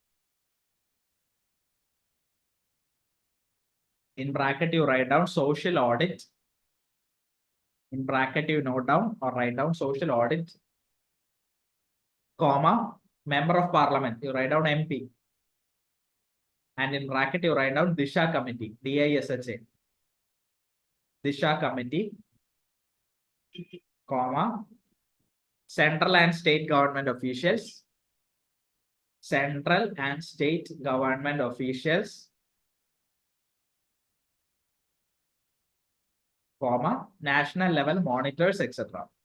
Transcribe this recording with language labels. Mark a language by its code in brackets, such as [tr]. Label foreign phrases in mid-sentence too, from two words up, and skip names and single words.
[en] In bracket, you write down social audit. In bracket, you note down or write down social audit, comma, member of parliament. You write down MP. And in bracket, you write down Disha committee, DISHA. Disha committee, comma, central and state government officials. Central and state government officials, comma, national level monitors, etc.